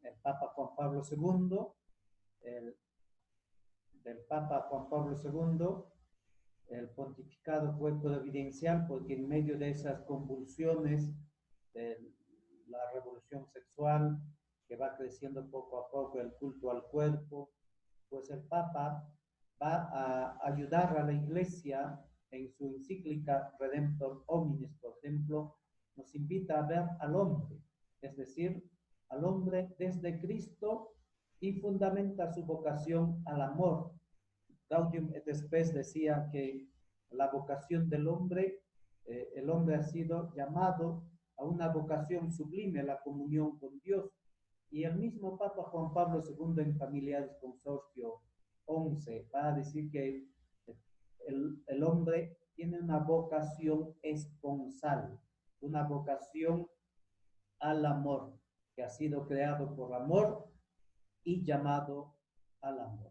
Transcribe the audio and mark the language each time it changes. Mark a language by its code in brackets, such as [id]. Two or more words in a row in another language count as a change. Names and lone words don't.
[es] El Papa Juan Pablo II, del Papa Juan Pablo II, el pontificado fue providencial porque en medio de esas convulsiones de la revolución sexual que va creciendo poco a poco, el culto al cuerpo, pues el Papa va a ayudar a la Iglesia. En su encíclica Redemptor Hominis, por ejemplo, nos invita a ver al hombre, es decir, al hombre desde Cristo, y fundamenta su vocación al amor. Gaudium et Spes decía que la vocación del hombre, el hombre ha sido llamado a una vocación sublime, la comunión con Dios. Y el mismo Papa Juan Pablo II en Familiaris Consortio 11 va a decir que el hombre tiene una vocación esponsal, una vocación al amor, que ha sido creado por amor y llamado al amor.